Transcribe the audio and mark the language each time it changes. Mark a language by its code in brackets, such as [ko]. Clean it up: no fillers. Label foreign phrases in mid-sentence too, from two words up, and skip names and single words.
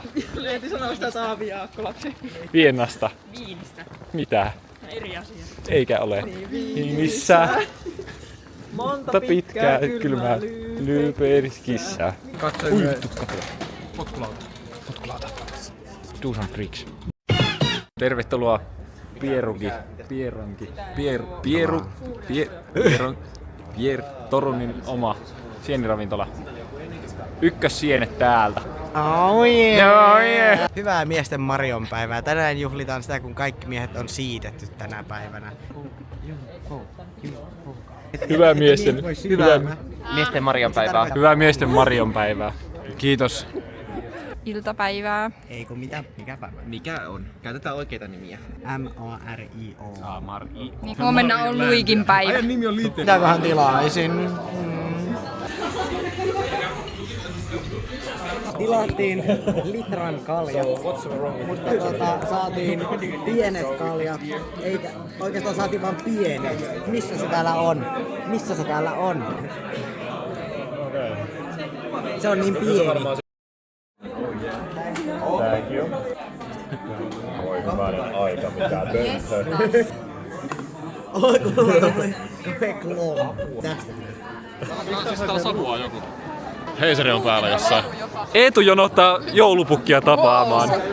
[fi] Leeti sanoo sitä Taavi Jaakko lapsi. Vienasta. Viinistä. Mitä? Eri asia. Eikä ole. Missä? Monta Pitkää kylmää lyyperiskissää. Ui, kato. Potkulauta. [en] Do some tricks. [fi] Tervetuloa Torunin oma sieniravintola. Ykkössienet täältä. [en] Oh yeah. Oh yeah. [fi] Hyvää miesten Marion päivää. Tänään juhlitaan sitä, kun kaikki miehet on siitetty tänä päivänä. Hyvää miesten Marion päivää. Hyvää miesten Marion päivää. Kiitos. Iltapäivää. Ei kun mitä? Mikä päivä? Mikä on? Käytetään oikeita nimiä. M-A-R-I-O. Niin huomenna on Luikin päivä. Mitäköhän tilaisin? Tilattiin litran kaljat, mutta saatiin pienet kaljat, eikä oikeastaan saatiin vaan pienet. Missä se täällä on? Missä se täällä on? Se on niin pieni. [en] Thank you. [fi] Voi hyvänen aika, mikä pönttö. Tästä. Siis täällä savua joku. Heiseri on päällä jossain. Eetu jonottaa joulupukkia tapaamaan.